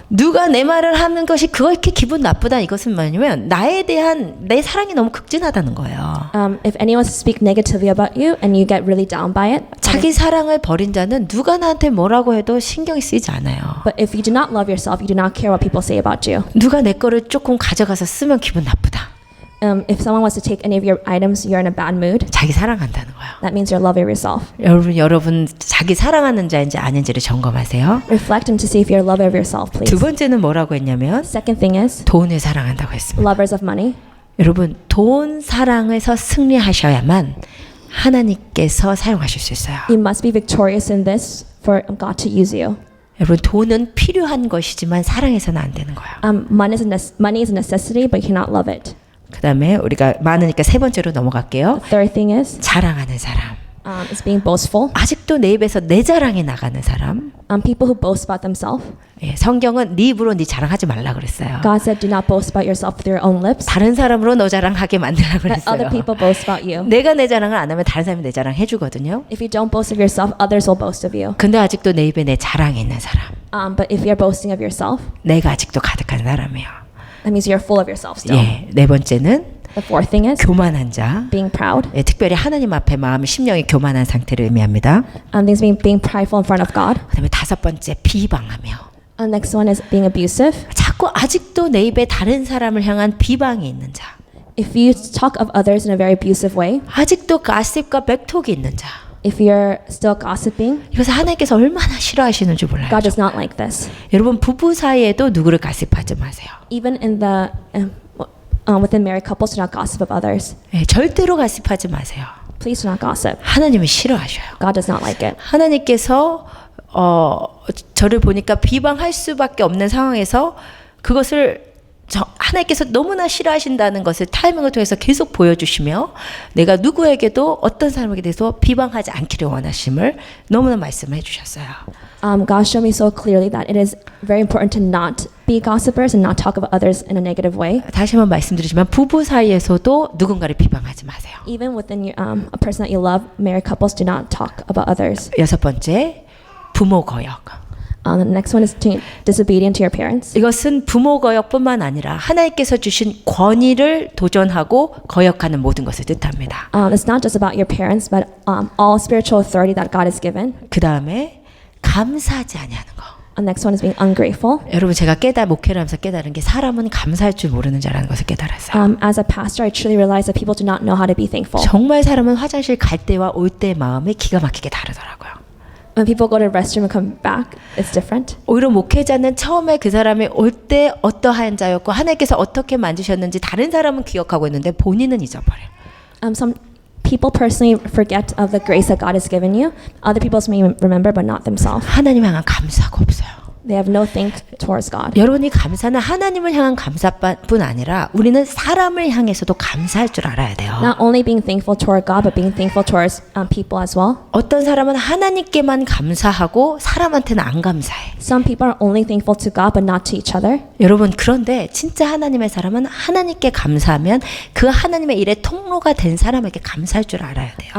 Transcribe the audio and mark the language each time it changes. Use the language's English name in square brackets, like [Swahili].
[Korean] 누가 내 말을 하는 것이 그렇게 기분 나쁘다 이것은 뭐냐면 나에 대한 내 사랑이 너무 극진하다는 거예요. [English] If anyone speak negatively about you and you get really down by it, [Korean] 자기 사랑을 버린 자는 누가 나한테 뭐라고 해도 신경이 쓰이지 않아요. [English] but if you do not love yourself, you do not care what people say about you. [Korean] 누가 내 거를 조금 가져가서 쓰면 기분 나쁘다. [English] If someone wants to take any of your items, you're in a bad mood. [Korean] 자기 사랑한다는 거예요. [English] That means you're loving yourself. [Korean] 여러분 자기 사랑하는 자인지 아닌지를 점검하세요. [English] Reflect and to see if you're a lover of yourself, please. [Korean] 두 번째는 뭐라고 했냐면 [English] Second thing is [Korean] 돈을 사랑한다고 했습니다. [English] lovers of money. [Korean] 여러분 돈 사랑에서 승리하셔야만 하나님께서 사용하실 수 있어요. [English] You must be victorious in this for God to use you. [Korean] 여러분 돈은 필요한 것이지만 사랑해서는 안 되는 거예요. [English] Money is a necessity, but you cannot love it. [Korean] 그 다음에 우리가 많으니까 세 번째로 넘어갈게요. [English] The third thing is [Korean] 자랑하는 사람. [English] is being boastful. [Korean] 아직도 내 입에서 내 자랑이 나가는 사람. [English] People who boast about themselves. [Korean] 예, 성경은 네 입으로 네 자랑하지 말라 그랬어요. [English] God said, "Do not boast about yourself with your own lips. [Korean] 다른 사람으로 너 자랑하게 만들라 [English] Let other [Korean] 그랬어요. [English] people boast about you. [Korean] 내가 내 자랑을 안 하면 다른 사람이 내 자랑 해주거든요. [English] If you don't boast of yourself, others will boast of you. [Korean] 근데 아직도 내 입에 내 자랑이 있는 사람. [English] But if you're boasting of yourself, [Korean] 내가 아직도 가득한 사람이에요. [English] that means you're full of yourself still. [Korean] 예, 네 번째는 [English] The fourth thing is [Korean] 교만한 자. [English] being proud. [Korean] 예, 특별히 하나님 앞에 마음이 심령이 교만한 상태를 의미합니다. [English] Things being prideful in front of God. [Korean] 그다음에 다섯 번째 비방하며. [English] Next one is being abusive. [Korean] 자꾸 아직도 내 입에 다른 사람을 향한 비방이 있는 자. [English] If you talk of others in a very abusive way, [Korean] 아직도 가십과 백톡이 있는 자. [English] if you're still gossiping, [Korean] 이것을 하나님께서 얼마나 싫어하시는지 몰라요. [English] God does not like this. [Korean] 여러분 부부 사이에도 누구를 가십하지 마세요. [English] Even in the within married couples, do not gossip of others. [Korean] 예, 절대로 가십하지 마세요. [English] Please do not gossip. [Korean] 하나님은 싫어하셔요. [English] God does not like it. [Korean] 하나님께서 저를 보니까 비방할 수밖에 없는 상황에서 그것을 하나님께서 너무나 싫어하신다는 것을 타이밍을 통해서 계속 보여주시며 내가 누구에게도 어떤 사람에게 대해서 비방하지 않기를 원하심을 너무나 말씀해 주셨어요. [English] God showed me so clearly that it is very important to not be gossipers and not talk about others in a negative way. [Korean] 다시 한번 말씀드리지만 부부 사이에서도 누군가를 비방하지 마세요. [English] Even within your, a person that you love, married couples do not talk about others. [Korean] 여섯 번째, 부모 거역. [English] The next one is disobedient to your parents. [Korean] 이것은 부모 거역뿐만 아니라 하나님께서 주신 권위를 도전하고 거역하는 모든 것을 뜻합니다. [English] It's not just about your parents, but all spiritual authority that God has given. [Korean] 그 다음에 감사하지 아니하는 거. [English] The next one is being ungrateful. [Korean] 여러분 제가 목회를 하면서 깨달은 게 사람은 감사할 줄 모르는 자라는 것을 깨달았어요. [English] As a pastor, I truly realized that people do not know how to be thankful. [Korean] 정말 사람은 화장실 갈 때와 올 때의 마음이 기가 막히게 다르더라고요. [English] When people go to the restroom and come back, it's different. [Korean] 오히려 목회자는 처음에 그 사람이 올 때 어떠한 자였고 하나님께서 어떻게 만드셨는지 다른 사람은 기억하고 있는데 본인은 잊어버려요. [English] Some people personally forget of the grace that God has given you. Other people may remember, but not themselves. [Korean] 하나님 향한 감사가 없어요. [English] They have no thanks towards God. [Korean] 여러분이 감사는 하나님을 향한 감사뿐 아니라 우리는 사람을 향해서도 감사할 줄 알아야 돼요. [English] Not only being thankful toward God, but being thankful towards people as well. [Korean] 어떤 사람은 하나님께만 감사하고 사람한테는 안 감사해. [English] Some people are only thankful to God, but not to each other. [Korean] 여러분 그런데 진짜 하나님의 사람은 하나님께 감사하면 그 하나님의 일의 통로가 된 사람에게 감사할 줄 알아야 돼요.